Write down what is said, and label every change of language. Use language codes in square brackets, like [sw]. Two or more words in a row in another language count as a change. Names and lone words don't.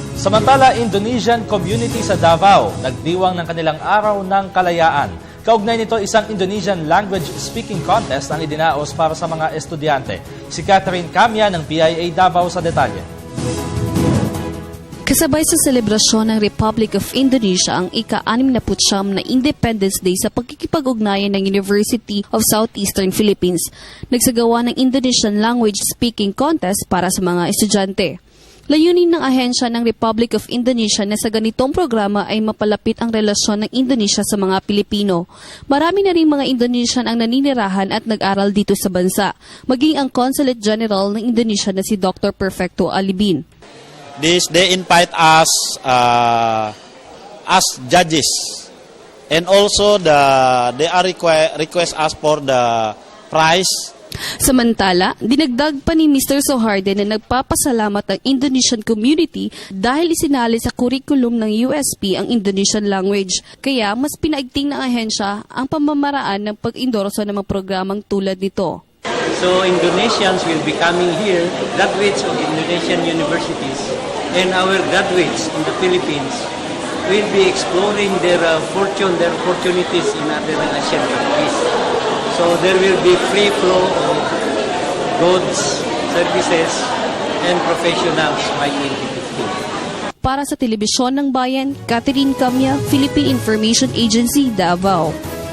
[tl] Samantala, [en] Indonesian community [tl] sa Davao nagdiwang ng kanilang Araw ng Kalayaan. Kaugnay nito, isang [en] Indonesian language speaking contest [tl] ang idinaos para sa mga estudyante. Si Catherine Camia ng PIA Davao sa detalye. Kasabay sa selebrasyon ng Republic of Indonesia ang ika-69 na [en] Independence Day [tl] sa pagkikipag-ugnayan ng University of Southeastern Philippines, nagsagawa ng [en] Indonesian Language Speaking Contest [tl] para sa mga estudyante. Layunin ng ahensya ng Republic of Indonesia na sa ganitong programa ay mapalapit ang relasyon ng Indonesia sa mga Pilipino. Marami na rin mga Indonesian ang naninirahan at nag-aral dito sa bansa, maging ang Consulate General ng Indonesia na si Dr. Perfecto Alibin. [en] They invite us as judges, and also they are request us for the prize. [tl] Samantala, dinagdag pa ni Mr. Soharde na nagpapasalamat ang [en] Indonesian community [tl] dahil isinali sa curriculum ng USP ang [en] Indonesian language. [tl] Kaya mas pinaigting ng ahensya ang pamamaraan ng pag-endorso ng mga programang tulad nito. [en] So Indonesians will be coming here, graduates of Indonesian universities, and our graduates in the Philippines will be exploring their opportunities in other Asian countries. So there will be free flow of goods, services, and professionals by 2015. [tl] Para sa Telebisyon ng Bayan, Catherine Camia, Philippine Information Agency, Davao.